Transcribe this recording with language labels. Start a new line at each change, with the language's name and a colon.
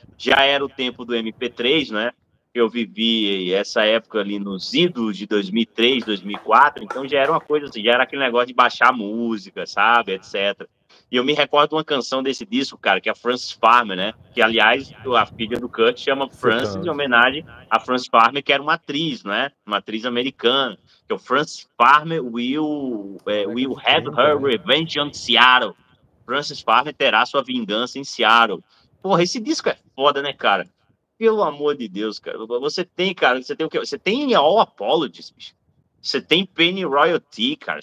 Portuguese: Já era o tempo do MP3, né? Eu vivi essa época ali nos idos de 2003, 2004, então já era uma coisa assim, já era aquele negócio de baixar música, sabe, etc. E eu me recordo de uma canção desse disco, cara, que é a Frances Farmer, né? Que, aliás, a filha do Kurt chama Frances em homenagem a Frances Farmer, que era uma atriz, né? Uma atriz americana. Que o
English: Frances Farmer will have her revenge on Seattle.
Portuguese: Frances Farmer terá sua vingança em Seattle. Porra, esse disco é foda, né, cara? Pelo amor de Deus, cara. Você tem, cara, você tem o quê? Você tem All Apologies, bicho. Você tem Penny Royalty, cara.